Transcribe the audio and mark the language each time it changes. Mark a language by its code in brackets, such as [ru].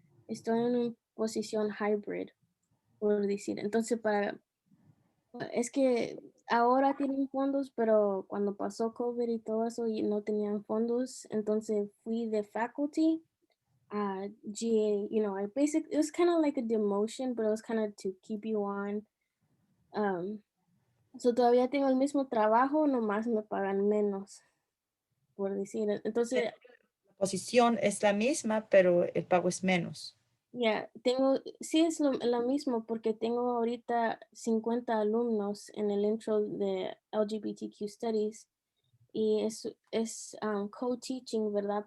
[es] Estoy en una posición hybrid, por decir. Entonces, es que ahora tienen fondos, pero cuando pasó COVID y todo eso y no tenían fondos, entonces fui de faculty a GA. [en] It was kind of like a demotion, but it was kind of to keep you on. [es] Um, so todavía tengo el mismo trabajo, nomás me pagan menos, por decir. Entonces, La posición es la misma, pero el pago es menos. ya, sí es lo mismo porque tengo ahorita 50 alumnos en el intro de LGBTQ Studies y es co-teaching, ¿verdad?